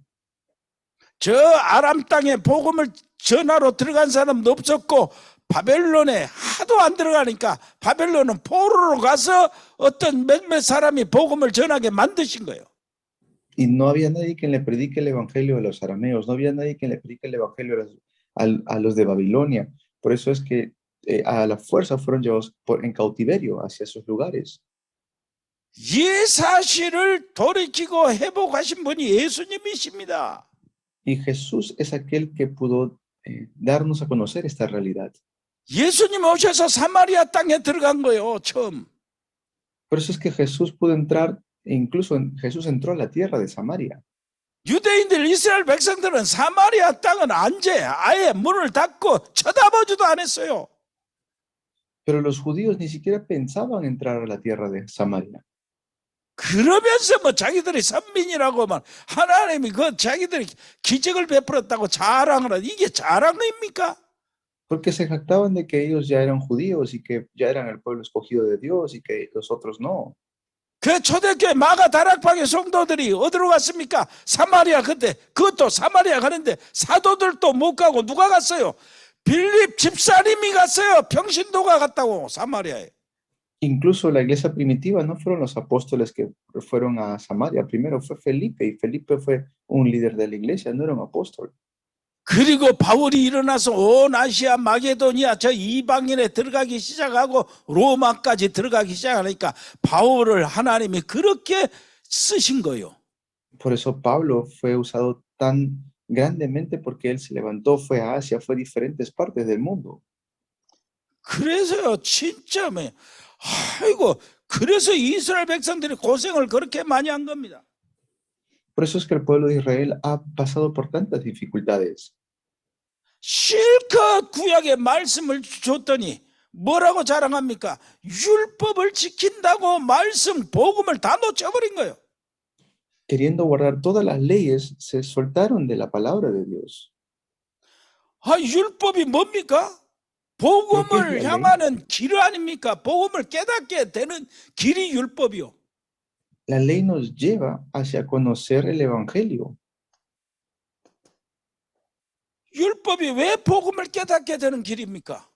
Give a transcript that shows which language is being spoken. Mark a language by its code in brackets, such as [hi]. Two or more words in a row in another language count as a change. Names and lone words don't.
[ko] 저 아람 땅에 복음을 전하러 들어간 사람도 없었고 바벨론에 하도 안 들어가니까 바벨론은 포로로 가서 어떤 몇몇 사람이 복음을 전하게 만드신 거예요. [es] Y no había nadie quien le predique el evangelio a los arameos, no había nadie quien le predique el evangelio a los de Babilonia. Por eso es que a la fuerza fueron llevados en cautiverio hacia esos lugares. [ko] 이 사실을 돌이키고 회복하신 분이 예수님이십니다. [es] Y Jesús es aquel que pudo darnos a conocer esta realidad. [ko] 예수님 오셔서 사마리아 땅에 들어간 거예요, 처음. [es] Por eso es que Jesús pudo entrar, incluso Jesús entró a la tierra de Samaria. [ko] 유대인들, 이스라엘 백성들은 사마리아 땅은 아예 문을 닫고 쳐다보지도 않았어요. [es] Pero los judíos ni siquiera pensaban entrar a la tierra de Samaria. [ko] 그러면서 뭐 자기들이 선민이라고만 하나님이 그 자기들이 기적을 베풀었다고 자랑을 하는 이게 자랑입니까? [es] Porque se jactaban de que ellos ya eran judíos y que ya eran el pueblo escogido de Dios y que los otros no. [ko] 그 초대교회 마가 다락방의 성도들이 어디로 갔습니까? 사마리아. 그것도 사마리아 가는데 사도들도 못 가고 누가 갔어요? 빌립 집사님이 갔어요. 평신도가 갔다고 사마리아에. [es] Incluso la iglesia primitiva no fueron los apóstoles que fueron a Samaria, primero fue Felipe, y Felipe fue un líder de la iglesia, no era un apóstol. [ko] 그리고 바울이 일어나서 온 아시아 마게도니아 저 이방인에 들어가기 시작하고 로마까지 들어가기 시작하니까 바울을 하나님이 그렇게 쓰신 거예요. [es] Por eso Pablo fue usado tan grandemente porque él se levantó, fue a Asia, fue a diferentes partes del mundo. [ko] 그래서요, 진짜 그래서 이스라엘 백성들이 고생을 그렇게 많이 한 겁니다. [es] Por eso es que el pueblo de Israel ha pasado por tantas dificultades. [ko] 실컷 구약의 말씀을 줬더니 뭐라고 자랑합니까? 율법을 지킨다고 말씀, 복음을 다 놓쳐버린 거예요. [es] Queriendo guardar todas las leyes, se soltaron de la palabra de Dios. [ko] 아, 율법이 뭡니까? 복음을 향하는 길 아닙니까? 복음을 깨닫게 되는 길이 율법이요. [es] La ley nos lleva hacia conocer el Evangelio. [ko] 율법이 왜 복음을 깨닫게 되는 길입니까?